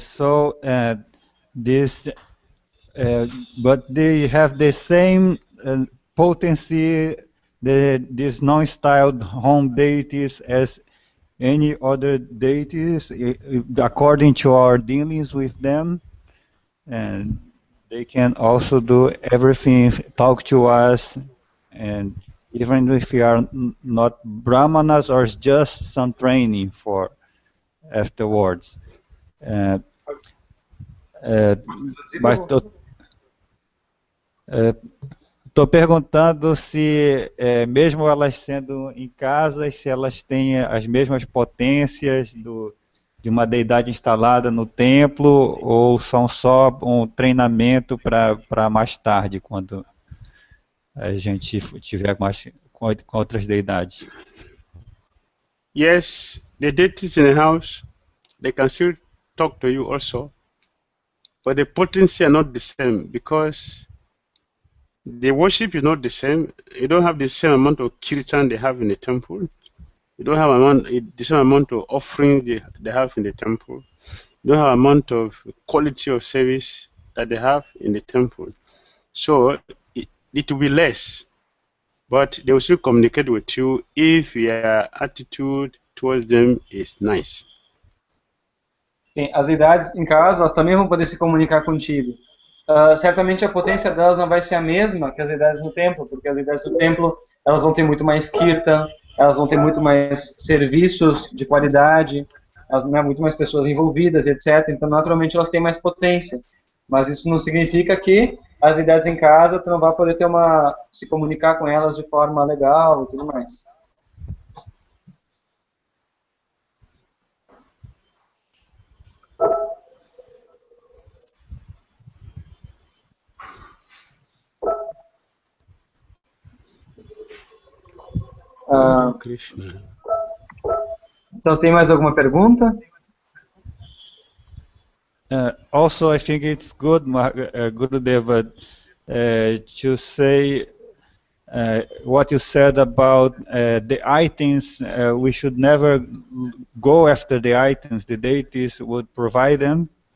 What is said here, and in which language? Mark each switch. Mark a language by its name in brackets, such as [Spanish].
[English] So this, but they have the same potency, these non-styled home deities as any other deities, according to our dealings with them, and they can also do everything, talk to us, and even if we are not brahmanas or just some training for afterwards. [Portuguese] Uh, mas estou perguntando se, mesmo elas sendo em casa, se elas têm as mesmas potências de uma deidade instalada no templo, ou são só um treinamento para mais tarde, quando a gente tiver mais com outras deidades. [English] Yes, the deities in the house, they can still talk to you also, but the potency are not the same because the worship is not the same. You don't have the same amount of kirtan they have in the temple. You don't have the same amount of offering they have in the temple. You don't have amount of quality of service that they have in the temple. So it will be less, but they will still communicate with you if your attitude towards them is nice. [Portuguese] Sim, as idades em casa, elas também vão poder se comunicar contigo. Certamente a potência delas não vai ser a mesma que as idades no templo, porque as idades do templo, elas vão ter muito mais kirtan, elas vão ter muito mais serviços de qualidade, elas vão ter muito mais pessoas envolvidas, etc. Então, naturalmente, elas têm mais potência. Mas isso não significa que as idades em casa, tu não vai poder se comunicar com elas de forma legal e tudo mais. Krishna. Então, tem mais alguma pergunta? [English] Also, I think it's good, Gurudeva, to say what you said about the items. We should never go after the items. The deities would provide them.